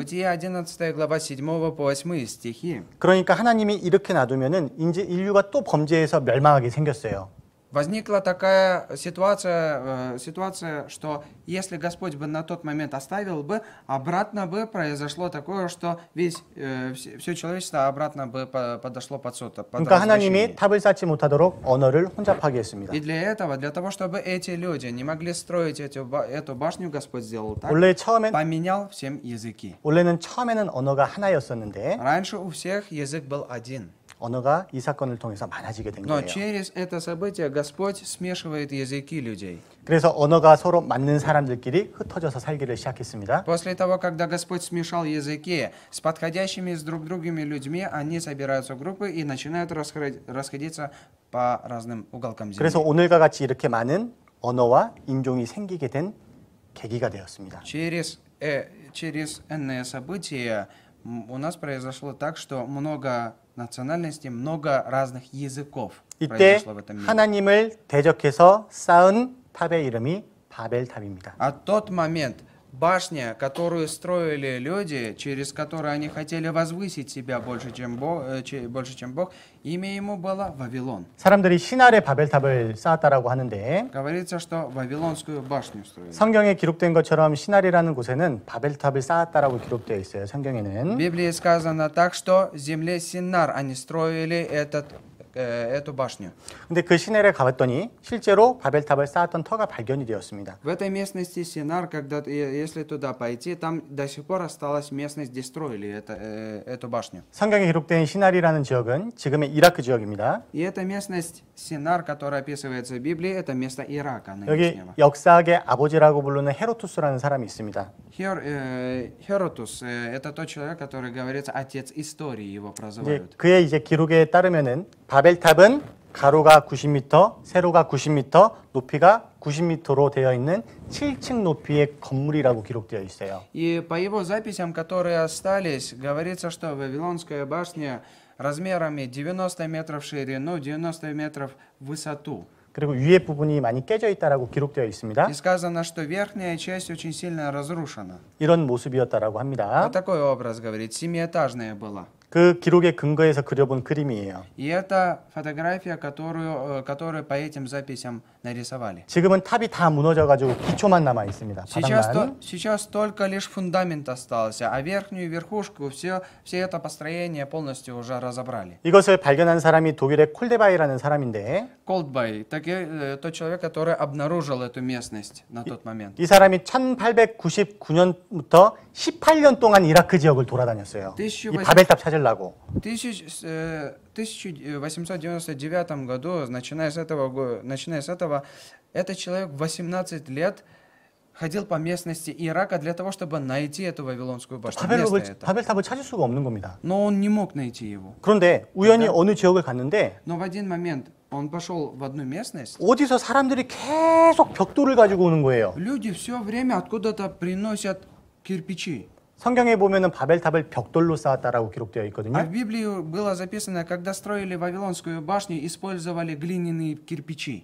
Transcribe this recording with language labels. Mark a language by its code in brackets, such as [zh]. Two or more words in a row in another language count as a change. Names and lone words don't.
[ru] Бытие 11 глава 7 по 8 стихи. [ko] 그러니까 하나님이 이렇게 놔두면은 이제 인류가 또 범죄해서 멸망하게 생겼어요. [ru] Возникла такая ситуация, что если Господь бы на тот момент оставил бы, обратно бы произошло такое, что все человечество обратно бы подошло под суд. Под [ko] 그러니까 하나님이 [ru] развращение. [ko] 탑을 쌓지 못하도록 언어를 혼잡 파괴했습니다. [ru] И для того, чтобы эти люди не могли строить эту башню, Господь сделал так, [ko] 원래 처음엔 [ru] поменял всем языки. [ko] 원래는 처음에는 언어가 하나였었는데 [ru] Раньше у всех язык был один. [ko] 언어가 이 사건을 통해서 많아지게 된 [ru] Но [ko] 거예요. [ru] через это событие Господь смешивает языки людей. [ko] 그래서 언어가 서로 맞는 사람들끼리 흩어져서 살기를 시작했습니다. [ru] После того, когда Господь смешал языки с подходящими с друг другими людьми, они собираются в группы и начинают расходиться по разным уголкам земли. [ko] 그래서 오늘과 같이 이렇게 많은 언어와 인종이 생기게 된 계기가 되었습니다. [ru] Через энное событие у нас произошло так, что много национальностей, много разных языков [ko] 이때 [ru] произошло в этом мире. [ko] 하나님을 대적해서 쌓은 탑의 이름이 바벨탑입니다. [ru] А тот момент, башня, которую строили люди, через которую они хотели возвысить себя больше, чем Бог, имя ему было Вавилон. [ko] 사람들이 신할의 바벨탑을 쌓았다라고 하는데 [ru] Говорится, что Вавилонскую башню строили. [ko] 성경에 기록된 것처럼 신할이라는 곳에는 바벨탑을 쌓았다라고 기록되어 있어요. [ru] В [ko] 성경에는. [ru] Библии сказано так, что в земле Синар они строили эту башню. [ko] 근데 그 시내를 가봤더니 실제로 바벨탑을 쌓았던 터가 발견이 되었습니다. [ru] В этой местности Синар, если туда пойти, там до сих пор осталась местность, где строили эту башню. [ko] 성경에 기록된 시날이라는 지역은 지금의 이라크 지역입니다. [ru] И эта местность Синар, которая описывается в Библии, это место Ирака [ko] 여기 [ru] нынешнего. [ko] 역사학의 아버지라고 부르는 헤로투스라는 사람이 있습니다. [ru] Херотус, это тот человек, который говорится, отец истории его [ko] 이제 [ru] прозывают. [ko] 그의 이제 기록에 따르면은 바벨탑은 가로가 90m, 세로가 90m, 높이가 90m로 되어 있는 7층 높이의 건물이라고 기록되어 있어요. [ru] И по его записям, которые остались, говорится, что Вавилонская башня размерами 90 метров в ширину, 90 метров в высоту. [ko] 그리고 위에 부분이 많이 깨져 있다라고 기록되어 있습니다. [ru] И сказано, что верхняя часть очень сильно разрушена. [ko] 이런 모습이었다라고 합니다. [ru] Вот такой образ говорит, семиэтажная была. [ko] 그 기록에 근거해서 그려본 그림이에요. [ru] И это фотография, которую по этим записям нарисовали. [ko] 지금은 탑이 다 무너져가지고 기초만 남아 있습니다. 바닥만. [ru] Сейчас только лишь фундамент остался, а верхнюю верхушку, все это построение полностью уже разобрали. [ko] 이것을 발견한 사람이 독일의 콜데바이라는 사람인데 [ru] Колдбай, тот человек, который обнаружил эту местность на тот момент. [ko] 이 사람이 1899년부터 18년 동안 이라크 지역을 돌아다녔어요. 이 바벨탑 찾으려고. [ru] В 1899 году, начиная с этого, этот человек 18 лет ходил по местности Ирака для того, чтобы найти эту Вавилонскую башню. [ko] 바벨탑을 찾을 수가 없는 겁니다. [ru] Но он не мог найти его. [ko] 그런데 우연히 어느 지역을 갔는데 [ru] Но в один момент он пошел в одну местность. [ko] 어디서 사람들이 계속 벽돌을 가지고 오는 거예요. [ru] Люди все время откуда-то приносят кирпичи. [ko] 성경에 보면은 바벨탑을 벽돌로 쌓았다라고 기록되어 [ru] А [ko] 있거든요. [ru] в Библии было записано, когда строили Вавилонскую башню, использовали глиняные кирпичи.